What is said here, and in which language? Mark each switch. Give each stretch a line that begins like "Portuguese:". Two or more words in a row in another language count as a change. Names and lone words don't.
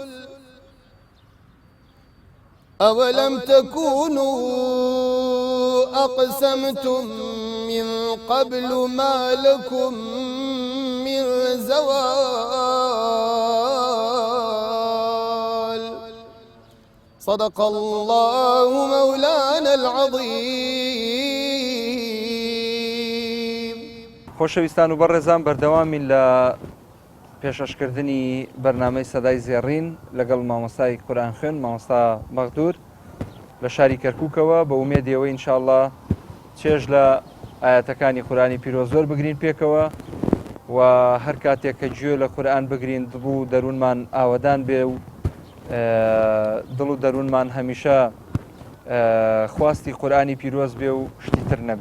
Arabic: أولم تكونوا أقسمتم من قبل ما لكم من زوال صدق الله مولانا العظيم.
Central Kurdish: خۆشەویستان و بەڕێزان بەردەوامین لە پێشەشکردنی بەرنامەی سەدای زێڕین لەگەڵ مامۆستای قورئان خوێن مامۆستا مەغدور لە شاری کەرکووکەوە بە ئومێدیەوەی ئینشاءالله چێژ لە ئاەتەکانی قورئانی پیرۆز زۆر بگرین پێکەوە و هەر کاتێک کە گوێ لە قورئان بگرین دڵ و دەروونمان ئاوەدان بێ و دڵ و دەروونمان هەمیشە خواستی قورئانی پیرۆز بێ و شتی تر نەبێ.